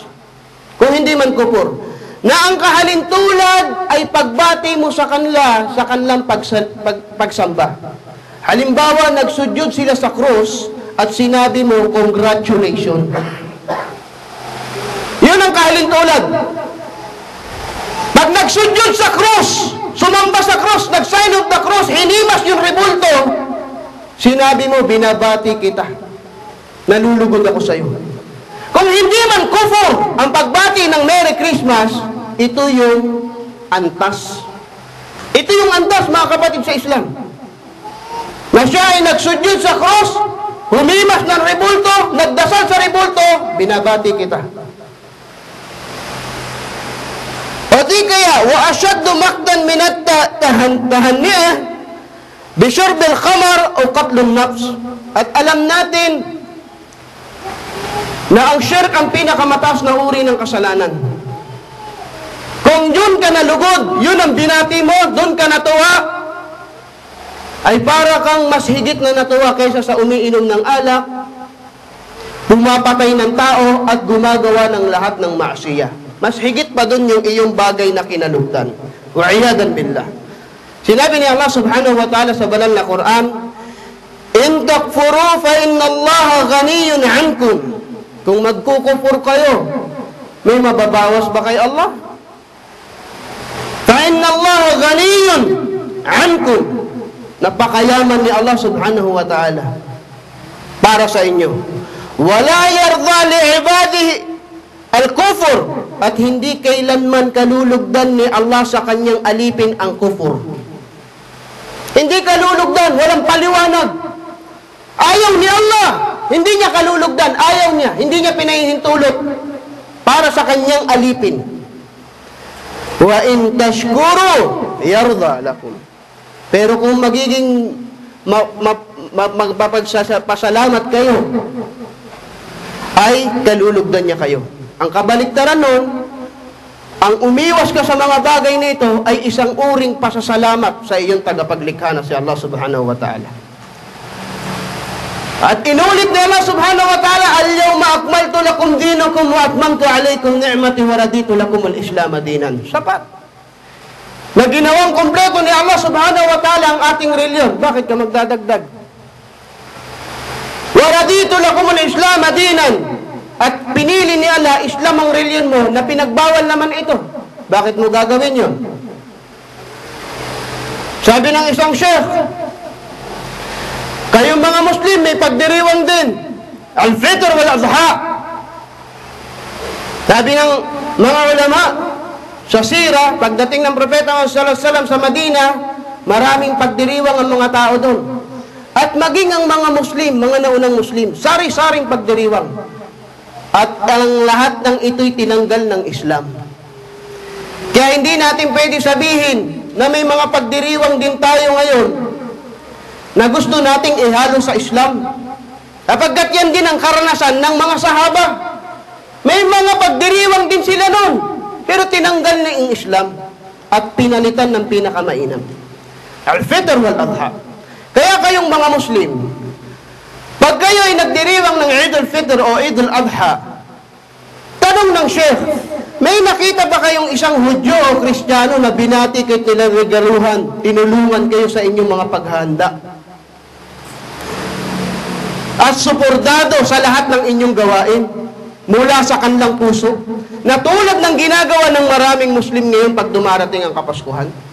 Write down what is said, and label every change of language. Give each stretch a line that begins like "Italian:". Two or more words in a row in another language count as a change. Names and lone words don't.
Filipino: Kung hindi man kufur, na ang kahalintulad ay pagbati mo sa kanila sa kanilang pagsamba. Halimbawa, nagsudyod sila sa krus at sinabi mo, congratulations. Yun ang kahalintulad. Pag nagsudyod sa krus, sumamba sa krus, nag-
English: sign of the cross,
Filipino: hinimas yung rebulto, sinabi mo, binabati kita. Nalulugod ako sa iyo. Kung hindi man kufur ang pagbati ng
English: Merry Christmas,
Filipino: ito yung antas. Ito yung antas, mga kapatid sa Islam. Na siya ay nagsudyod sa cross, humimas ng rebulto, nagdasal sa rebulto, binabati kita. O di kaya,
Arabic: وأشد مقتا من التهنئة بشرب الخمر o قتل النفس.
Filipino: At alam natin na ang syirk ang pinakamataas na uri ng kasalanan. Kung yun ka nalugod, yun ang binati mo, doon ka natuwa, ay para kang mas higit na natuwa kaysa sa umiinom ng alak, pumapatay ng tao, at gumagawa ng lahat ng maasiya. Mas higit pa doon yung iyong bagay na kinalugdan.
Arabic: والعياذ بالله.
Filipino: Sinabi ni
Arabic: الله سبحانه وتعالى
Filipino: sa banal na Quran,
Arabic: إن تكفروا فإن الله غني عنكم.
Filipino: Kung magkukufur kayo, may mababawas ba kay Allah?
Arabic: فإن الله غني عنكم.
Filipino: Napakayaman ni
Arabic: الله سبحانه وتعالى
Filipino: para sa inyo.
Arabic: ولا يرضى لعباده الكفر,
Filipino: at hindi kailanman kalulugdan ni Allah sa kanyang alipin ang kufur. Hindi kalulugdan, walang paliwanag. Ayaw ni Allah, hindi niya kalulugdan, ayaw niya, hindi niya pinahihintulot para sa kanyang alipin.
Arabic: وإن تشكروا يرضه لكم.
Filipino: Pero kung magiging magpapasalamat kayo, ay kalulugdan niya kayo. Ang kabaliktaran nun, ang umiwas ka sa mga bagay nito ay isang uring pasasalamat sa iyong tagapaglikha na si
Arabic: الله سبحانه وتعالى.
Filipino: At inulit na
Arabic: الله سبحانه وتعالى, اليوم أكملت لكم دينكم وأتممت عليكم نعمتي ورضيت لكم الإسلام دينا.
Filipino: Sapat. Na ginawang kompleto ni
Arabic: الله سبحانه وتعالى
Filipino: ang ating reliyon. Bakit ka magdadagdag?
Arabic: ورضيت لكم الإسلام دينا.
Filipino: At pinili ni Allah, Islam ang reliyon mo, na pinagbawal naman ito. Bakit mo gagawin yun? Sabi ng isang sheikh, kayong mga Muslim may pagdiriwang din. Al-Fitr wal-Adha. Sabi ng mga ulama, sa sira, pagdating ng Propeta
Arabic: صلى الله عليه وسلم
Filipino: sa Madina, maraming pagdiriwang ang mga tao doon. At maging ang mga Muslim, mga naunang Muslim, sari-saring pagdiriwang. At ang lahat ng ito'y tinanggal ng Islam. Kaya hindi natin pwede sabihin na may mga pagdiriwang din tayo ngayon na gusto nating ihalo sa Islam. Kapagkat yan din ang karanasan ng mga sahaba. May mga pagdiriwang din sila noon, pero tinanggal na yung Islam at pinalitan ng pinakamainam. Al-Fitr wal Adha. Kaya kayong mga Muslim, pag kayo ay nagdiriwang ng Eid al-Fitr o Eid al-Adha, tanong ng Sheikh, may nakita ba kayong isang Hudyo o Kristiyano na binati kayo, nilaregaluhan, tinulungan kayo sa inyong mga paghahanda? At supordado sa lahat ng inyong gawain mula sa kanilang puso, na tulad ng ginagawa ng maraming Muslim ngayon pag dumarating ang Kapaskuhan.